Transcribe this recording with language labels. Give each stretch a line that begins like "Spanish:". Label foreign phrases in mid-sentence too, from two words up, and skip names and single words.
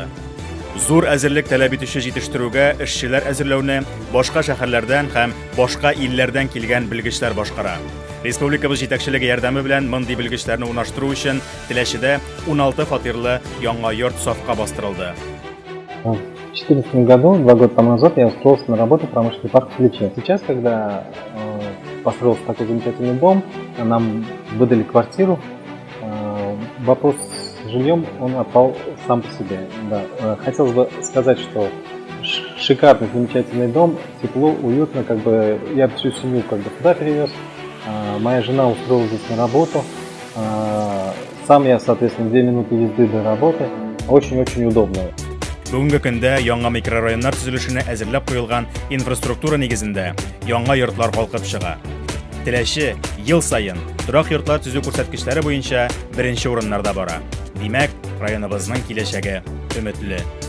Tatar: Зур әзерлек таләп итүче җитештерүгә эшчеләр әзерләүне башка шәһәрләрдән һәм башка илләрдән килгән белгечләр башкара. Республикабыз җитәкчелеге ярдәме белән мондый белгечләрне урнаштыру өчен Теләчедә 16 фатирлы яңа йорт сафка бастырылды.
Russian: В 2014 году, 2 года тому назад, я устроился на работу в промышленный парк в Телече. Сейчас, когда построился такой замечательный дом, нам выдали квартиру, вопрос с жильем он отпал сам по себе. Да. Хотелось бы сказать, что шикарный, замечательный дом, тепло, уютно, я всю семью сюда перевез. Моя жена устроилась здесь на работу. Сам я, соответственно, 2 минуты езды до работы. Очень-очень удобно.
Tatar: Бүгенге көндә яңа микрорайоннар төзелешенә әзерләп куелган инфраструктура нигезендә яңа йортлар калкып чыга. Теләче ел сайын торак йортлар төзү күрсәткечләре буенча беренче урыннарда бара. Димәк, районыбызның киләчәге өметле.